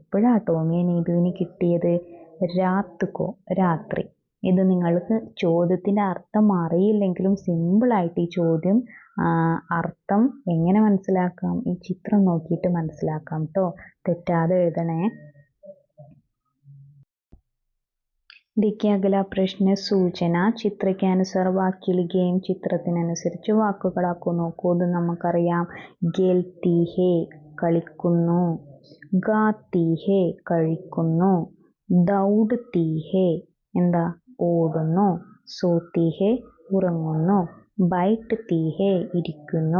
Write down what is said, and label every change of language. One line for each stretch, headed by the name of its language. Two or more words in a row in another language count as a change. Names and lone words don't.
Malayalam: എപ്പോഴാ ടോമിയെ നീതുവിന് കിട്ടിയത്?
Hindi: रात को,
Malayalam: രാത്രി. ഇത് നിങ്ങൾക്ക് ചോദ്യത്തിൻ്റെ അർത്ഥം അറിയില്ലെങ്കിലും സിമ്പിളായിട്ട് ഈ ചോദ്യം അർത്ഥം എങ്ങനെ മനസ്സിലാക്കാം, ഈ ചിത്രം നോക്കിയിട്ട് മനസ്സിലാക്കാം കേട്ടോ. തെറ്റാതെ എഴുതണേ.
Hindi: देखिए अगला प्रश्न सूचना चित्र के अनुसार वाक्य लिखें.
Malayalam: ചിത്രത്തിനനുസരിച്ച് വാക്കുകളാക്കൂ. നോക്കൂ, ഇത് നമുക്കറിയാം.
Hindi: खेलती है കളിക്കുന്നു, खाती है കഴിക്കുന്നു, दौड़ती है
Malayalam: എന്താ ഓടുന്നു,
Hindi: सोती है ഉറങ്ങുന്നു, बैठती है ഇരിക്കുന്നു.